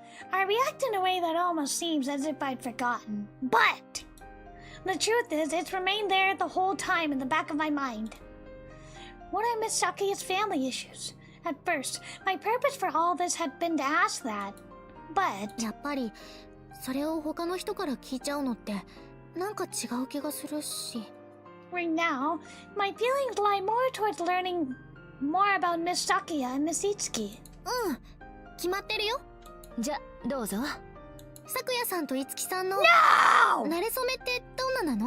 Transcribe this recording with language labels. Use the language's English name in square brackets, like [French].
[English] I react in a way that almost seems as if I'd forgotten. But the truth is, it's remained there the whole time in the back of my mind. Would I miss Sakuya's family issues? At first, my purpose for all this had been to ask that. But [Japanese] やっぱりそれを他の人から聞いちゃうのってなんか違う気がするし。 [English] right now, my feelings lie more towards learning more about Miss Sakuya and Miss Itsuki. [Japanese] 決まってるよ。じゃ、どうぞ。さくやさんといつきさんの [English] No! [Japanese] 馴れ初めってどんななの？